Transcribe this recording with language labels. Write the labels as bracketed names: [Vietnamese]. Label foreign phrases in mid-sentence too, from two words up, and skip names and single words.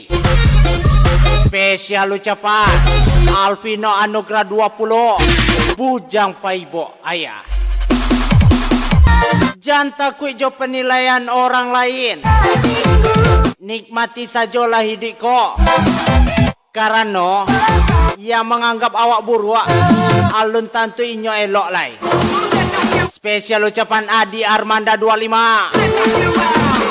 [Indonesian] Spesial ucapan Alvino Anugrah 20, Bujang Paibo Ayah. Jangan takut jo penilaian orang lain. Nikmati sajalah hidupku. Karena yang menganggap [Minangkabau] awak buruk, alun tantu inyo elok lai. [Indonesian] Spesial ucapan Adi Armanda 25.